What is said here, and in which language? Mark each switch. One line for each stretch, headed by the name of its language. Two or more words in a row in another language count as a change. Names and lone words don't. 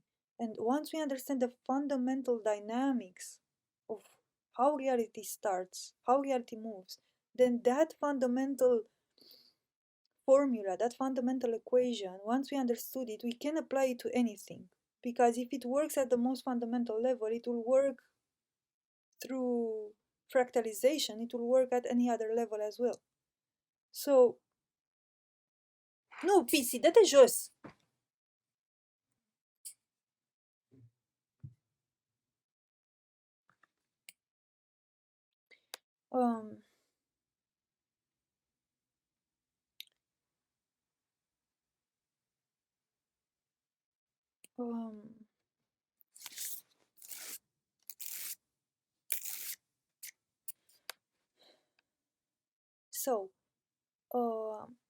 English: And once we understand the fundamental dynamics of how reality starts, how reality moves, then that fundamental formula, that fundamental equation, once we understood it, we can apply it to anything. Because if it works at the most fundamental level, it will work through fractalization, it will work at any other level as well. So,
Romanian: nu, Pisi, dă-te jos! Um, um, so, uh,